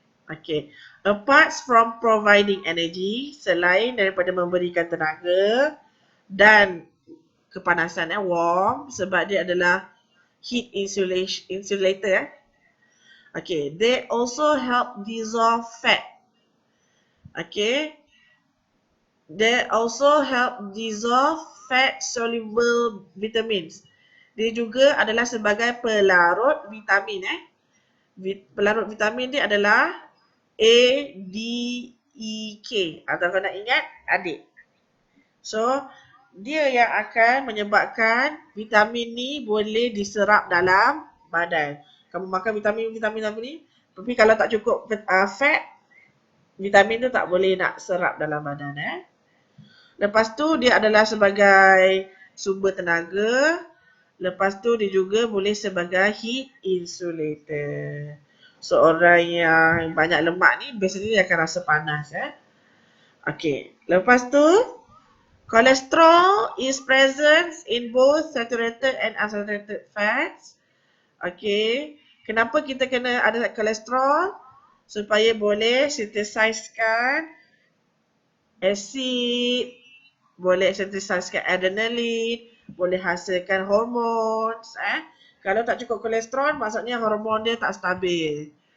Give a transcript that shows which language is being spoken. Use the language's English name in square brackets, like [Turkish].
[English] Okay. Apart from providing energy, [Malay] selain daripada memberikan tenaga dan kepanasan warm, sebab dia adalah heat insulator [English] Okay, they also help dissolve fat. Okay. They also help dissolve fat soluble vitamins. [Malay] Dia juga adalah sebagai pelarut vitamin Pelarut vitamin dia adalah A, D, E, K. Atau kau nak ingat, adik. So, dia yang akan menyebabkan vitamin ni boleh diserap dalam badan. Kamu makan vitamin ni, tapi kalau tak cukup fat, vitamin tu tak boleh nak serap dalam badan. Lepas tu, dia adalah sebagai sumber tenaga. Lepas tu, dia juga boleh sebagai heat insulator. So, orang yang banyak lemak ni, biasanya dia akan rasa panas. Okay. Lepas tu, [English] cholesterol is present in both saturated and unsaturated fats. [Malay] Okay. Kenapa kita kena ada kolesterol? Supaya boleh synthesizekan asid, boleh synthesizekan adrenaline, boleh hasilkan hormon. Kalau tak cukup kolesterol, maksudnya hormon dia tak stabil.